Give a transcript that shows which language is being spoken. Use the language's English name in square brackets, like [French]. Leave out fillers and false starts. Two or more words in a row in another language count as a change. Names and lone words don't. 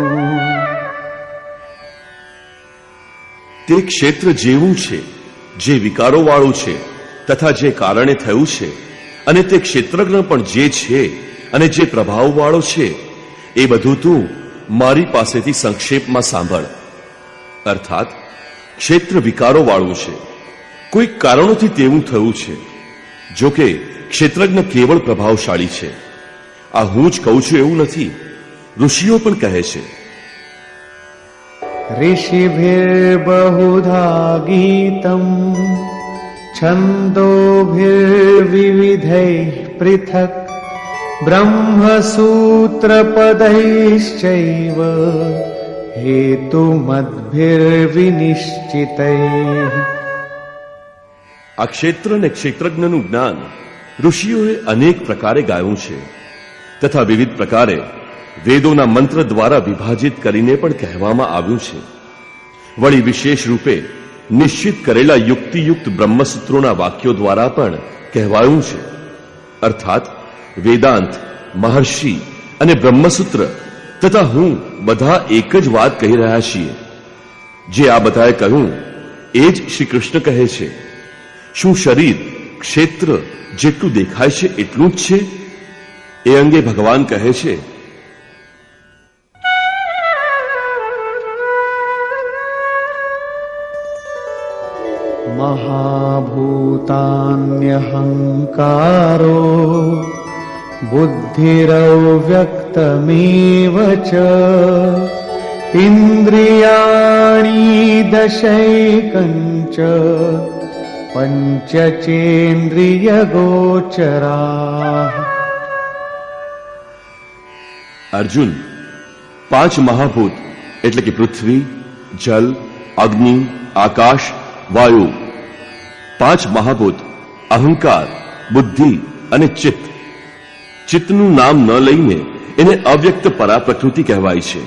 [Gujarati] તે ક્ષેત્ર જેવું છે, જે વિકારોવાળું છે તથા જે કારણે થયું છે, અને તે ક્ષેત્રજ્ઞ પણ જે છે અને જે પ્રભાવવાળો છે, એ બધું તું મારી પાસેથી સંક્ષેપમાં સાંભળ. અર્થાત ક્ષેત્ર વિકારોવાળું છે, કોઈક કારણોથી તેવું થયું છે. જો કે ક્ષેત્રજ્ઞ કેવળ પ્રભાવશાળી છે. આ હું જ કહું છું એવું નથી, ઋષિઓ પણ કહે છે. [Sanskrit] ऋषिभिर्बहुधा गीतम् छन्दोभिर्विविधैः पृथक् ब्रह्मसूत्रपदैश्चैव हेतुमद्भिर्विनिश्चितैः. [Gujarati] આ ક્ષેત્ર અને ક્ષેત્રજ્ઞનું જ્ઞાન ઋષિઓએ અનેક પ્રકારે ગાયું છે, તથા વિવિધ પ્રકારે વેદોના મંત્ર દ્વારા વિભાજિત કરીને પણ કહેવામાં આવ્યું છે. વળી વિશેષ રૂપે નિશ્ચિત કરેલા યુક્તિયુક્ત બ્રહ્મસૂત્રોના વાક્યો દ્વારા પણ કહેવાયું છે. અર્થાત વેદાંત, મહર્ષિ અને બ્રહ્મસૂત્ર તથા હું બધા એક જ વાત કહી રહ્યા છીએ. જે આ બધાએ કહ્યું એ જ શ્રી કૃષ્ણ કહે છે. શું શરીર ક્ષેત્ર જેટલું દેખાય છે એટલું જ છે? એ અંગે ભગવાન કહે છે, [Sanskrit] महाभूतान्यहङ्कारो बुद्धिरव्यक्तमेव च इन्द्रियाणि दशैकञ्च पञ्चचेन्द्रियगोचराः. [Gujarati] અર્જુન, 5 મહાભૂત એટલે કે પૃથ્વી, જલ, અગ્નિ, આકાશ, વાયુ, 5 મહાભૂત અહંકાર, બુદ્ધિ અને ચિત્ત. ચિત્તનું નામ ન લઈને એને અવ્યક્ત પરા પ્રકૃતિ કહેવાય છે.